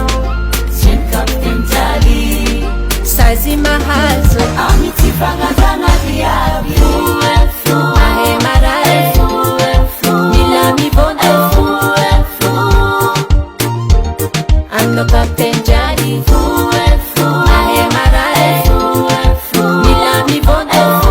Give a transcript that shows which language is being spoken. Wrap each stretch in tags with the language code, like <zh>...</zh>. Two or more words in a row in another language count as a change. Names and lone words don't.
<fr>C'est Captain Jali.</fr> <mg>sazi mahazo, Amity fagnazana viavy. ahe marae, mila mivona. Ando Captain Jali, ahe marae, mila mivona.</mg>